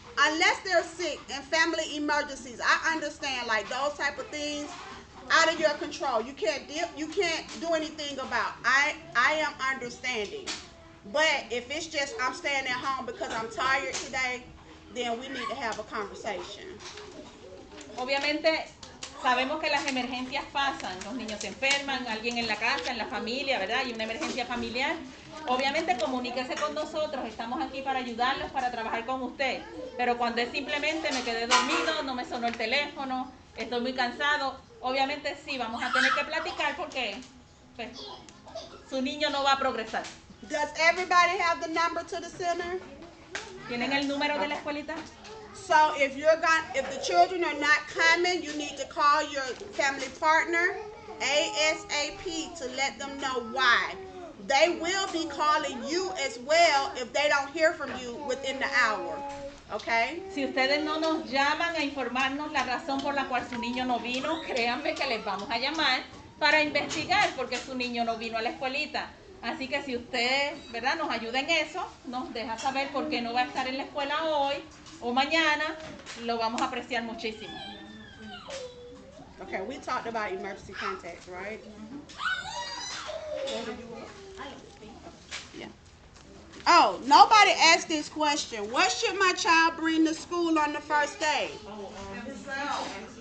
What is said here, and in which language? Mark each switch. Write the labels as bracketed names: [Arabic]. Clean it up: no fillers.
[English] Unless they're sick and family emergencies, I understand like those type of things out of your control. You can't do anything about. I am understanding. But if it's just I'm staying at home because I'm tired today, then we need to have a conversation. [Spanish] Obviamente sabemos que las emergencias pasan, los niños se enferman, alguien en la casa, en la familia, ¿verdad? Hay una emergencia familiar. Obviamente comuníquese con nosotros, estamos aquí para ayudarlos, para trabajar con usted. Pero cuando es simplemente me quedé dormido, no me sonó el teléfono, estoy muy cansado, obviamente sí, vamos a tener que platicar porque pues, su niño no va a progresar. [English] Does everybody have the number to the center? [Spanish] ¿Tienen el número de la escuelita? [English] So if the children are not coming, you need to call your family partner ASAP to let them know why. They will be calling you as well if they don't hear from you within the hour. Okay? [Spanish] Si ustedes no nos llaman a informarnos la razón por la cual su niño no vino, créanme que les vamos a llamar para investigar por qué su niño no vino a la escuelita. Así que si usted, ¿verdad?, nos ayuda en eso, nos deja saber por qué no va a estar en la escuela hoy o mañana, lo vamos a apreciar muchísimo. [English] Okay, we talked about emergency contacts, right? Yeah. Oh, nobody asked this question. What should my child bring to school on the first day? Himself.